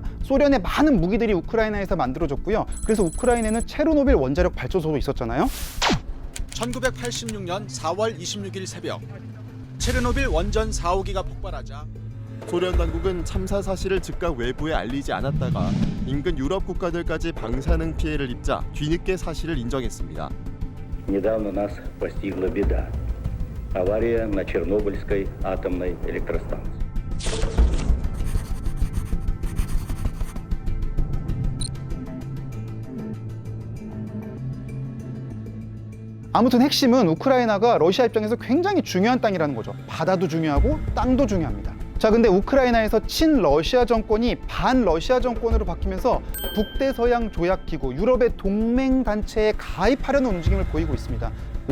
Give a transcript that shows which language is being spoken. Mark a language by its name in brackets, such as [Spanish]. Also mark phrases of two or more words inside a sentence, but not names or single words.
[Korean] 소련의 많은 무기들이 우크라이나에서 만들어졌고요. 그래서 우크라이나에는 체르노빌 원자력 발전소도 있었잖아요. 1986년 4월 26일 새벽 체르노빌 원전 4호기가 폭발하자 소련 당국은 참사 사실을 즉각 외부에 알리지 않았다가 인근 유럽 국가들까지 방사능 피해를 입자 뒤늦게 사실을 인정했습니다. [Russian] Недавно нас постигла беда. Авария на Чернобыльской атомной электростанции. [Korean] 아무튼 핵심은 우크라이나가 러시아 입장에서 굉장히 중요한 땅이라는 거죠. 바다도 중요하고 땅도 중요합니다. 자, 근데 우크라이나에서 친러시아 정권이 반러시아 정권으로 바뀌면서 북대서양 조약기구, 유럽의 동맹단체에 가입하려는 움직임을 보이고 있습니다.